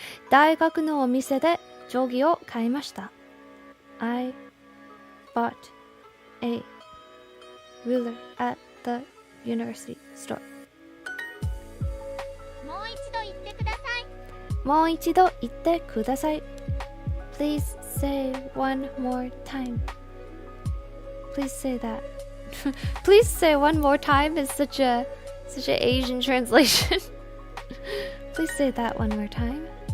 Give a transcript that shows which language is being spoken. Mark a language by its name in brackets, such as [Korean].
[Japanese] 大学のお店で定規を買いました。 [English] I bought a ruler at the university store. [Japanese] もう一度言ってください。もう一度言ってください。 [English] Please say one more time. Please say that. Please say one more time is such a Asian translation. Please say that one more time.